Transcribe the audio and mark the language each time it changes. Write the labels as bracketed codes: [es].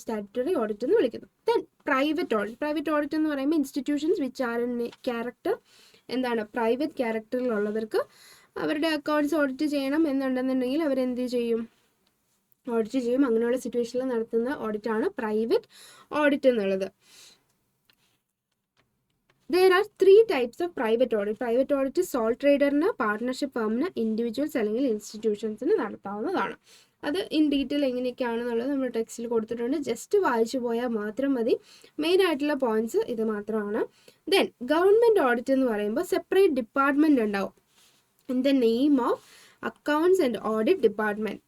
[ml] Statutory audit എന്ന് വിളിക്കുന്നു. Then private audit എന്ന് പറയുമ്പോൾ [en] institutions which are in character [ml] എന്താണ് പ്രൈവറ്റ് ക്യാരക്ടറിലുള്ളവർക്ക് അവരുടെ അക്കൗണ്ട്സ് ഓഡിറ്റ് ചെയ്യണം എന്നുണ്ടെന്നുണ്ടെങ്കിൽ അവരെന്ത് ചെയ്യും? ഓഡിറ്റ് ചെയ്യും. അങ്ങനെയുള്ള സിറ്റുവേഷനിൽ നടത്തുന്ന ഓഡിറ്റാണ് പ്രൈവറ്റ് ഓഡിറ്റ് എന്നുള്ളത്. [en] There are 3 types of private audit. [ml] Private audit soul ട്രേഡറിന്, partnership ഫേമിന്, individuals അല്ലെങ്കിൽ ഇൻസ്റ്റിറ്റ്യൂഷൻസിന് നടത്താവുന്നതാണ്. അത് ഇൻ ഡീറ്റെയിൽ എങ്ങനെയൊക്കെയാണെന്നുള്ളത് നമ്മൾ ടെക്സ്റ്റിൽ കൊടുത്തിട്ടുണ്ട്. ജസ്റ്റ് വായിച്ചു പോയാൽ മാത്രം മതി. മെയിൻ ആയിട്ടുള്ള പോയിന്റ്സ് ഇത് മാത്രമാണ്. ദെൻ ഗവൺമെൻറ് ഓഡിറ്റ് എന്ന് പറയുമ്പോൾ സെപ്പറേറ്റ് ഡിപ്പാർട്ട്മെൻറ്റ് ഉണ്ടാവും [en] In the name of accounts and audit department.